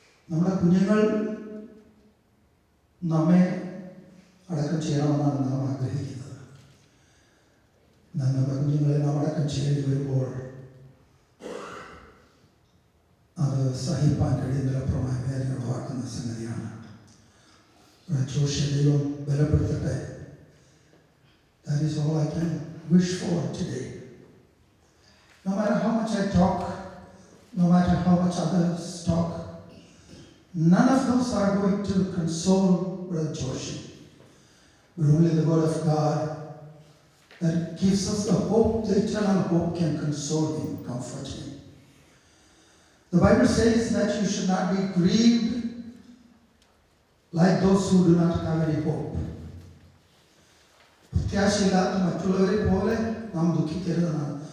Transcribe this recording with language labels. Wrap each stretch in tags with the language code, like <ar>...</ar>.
<ml>നമ്മുടെ കുഞ്ഞുങ്ങൾ നമ്മെ അടക്കം ചെയ്യണമെന്നാണ് നാം ആഗ്രഹിക്കുന്നത്. എന്നാൽ നമ്മുടെ കുഞ്ഞുങ്ങളെ നാം അടക്കം ചെയ്യേണ്ടി വരുമ്പോൾ അത് സഹിപ്പാൻ കഴിയുന്നതിലപ്പുറമായ വേദന ഉളവാക്കുന്ന സംഗതിയാണ്. ജോഷിയെ ദൈവം ബലപ്പെടുത്തട്ടെ.</ml> <en>That is all I can wish for today. No matter how much I talk, no matter how much others talk, none of those are going to console Brother Joshi, but only the Word of God that gives us the hope, the eternal hope can console him, comfort him. The Bible says that you should not be grieved like those who do not have any hope.</en> <ml>പ്രത്യാശയില്ലാത്ത മറ്റുള്ളവരെ പോലെ നാം ദുഃഖിക്കരുതെന്നാണ്.</ml>